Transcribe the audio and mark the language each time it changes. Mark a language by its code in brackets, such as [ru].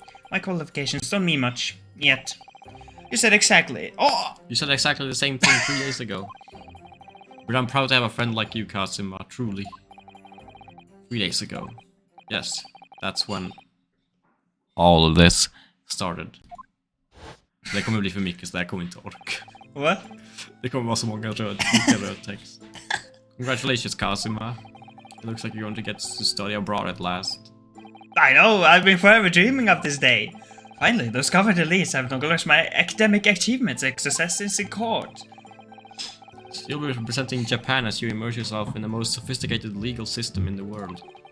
[en] My qualifications don't mean much, yet. You said exactly... Oh! You said exactly the same thing 3 days ago. But I'm proud to have a friend like you, Kazuma, truly. 3 days ago. Yes, that's when all of this started. [sv] Det kommer bli för mycket, så det kommer inte orka. [en] What? [sv] Det kommer vara så många röd text. [en] Congratulations, Kazuma. It looks like you're going to get to study abroad at last. I know, I've been forever dreaming of this day. Finally, those covered elites have acknowledged my academic achievements and successes in court. You'll be representing Japan as you immerse yourself in the most sophisticated legal system in the world.